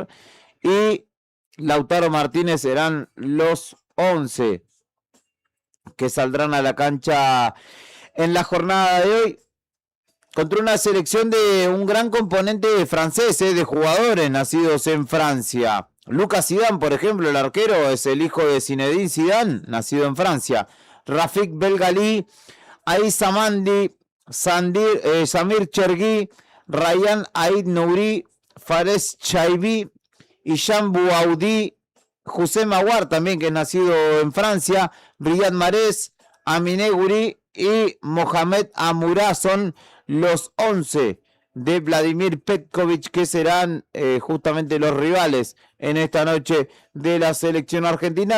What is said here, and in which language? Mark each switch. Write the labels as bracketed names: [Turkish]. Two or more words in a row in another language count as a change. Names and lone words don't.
[Spanish] Y Lautaro Martínez serán los 11 que saldrán a la cancha en la jornada de hoy, contra una selección de un gran componente francés, de jugadores nacidos en Francia. Lucas Zidane, por ejemplo, el arquero, es el hijo de Zinedine Zidane, nacido en Francia. Rafik Belgali, Aïssa Mandi, Samir Chergui, Ryan Aïd Nouri, Fares Chaibi, Hisham Bouaudi, Houssem Aouar también, que es nacido en Francia, Riyad Mahrez, Aminé Guri y Mohamed Amoura son los 11 de Vladimir Petkovic, que serán justamente los rivales en esta noche de la selección argentina.